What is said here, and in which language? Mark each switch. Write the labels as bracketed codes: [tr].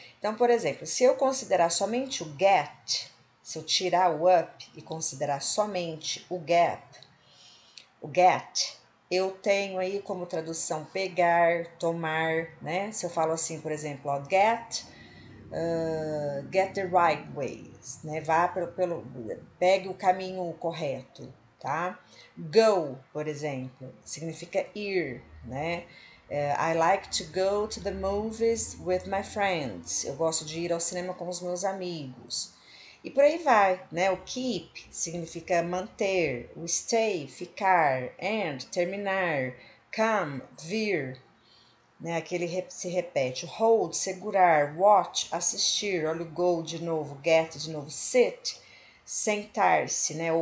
[pt] Então, por exemplo, se eu considerar somente o get, se eu tirar o up e considerar somente o get, eu tenho aí como tradução pegar, tomar, né? Se eu falo assim, por exemplo, ó, [en] get the right ways, [pt] né? Vá pegue o caminho correto, tá? Go, por exemplo, significa ir, né? [en] I like to go to the movies with my friends. [pt] Eu gosto de ir ao cinema com os meus amigos. E por aí vai, né? O keep significa manter, o stay, ficar, end, terminar, come, vir, né? Aquele se repete. O hold, segurar, watch, assistir, olha o go de novo, get de novo, sit, sentar-se, né?